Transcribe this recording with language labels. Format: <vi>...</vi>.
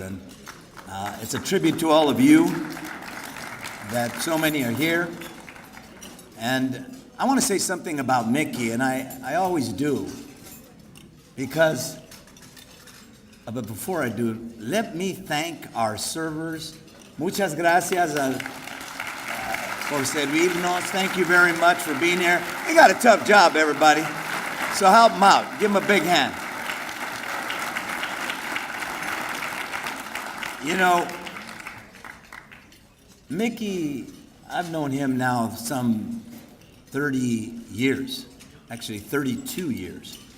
<en>And it's a tribute to all of you that so many are here. And I want to say something about Mickey, and I always do, because, but before I do, let me thank our servers.</en> <es>Muchas gracias por servirnos.</es> <en>Thank you very much for being here. You got a tough job, everybody. So help them out. Give them a big hand. You know, Mickey, I've known him now some 30 years, actually 32 years.</en>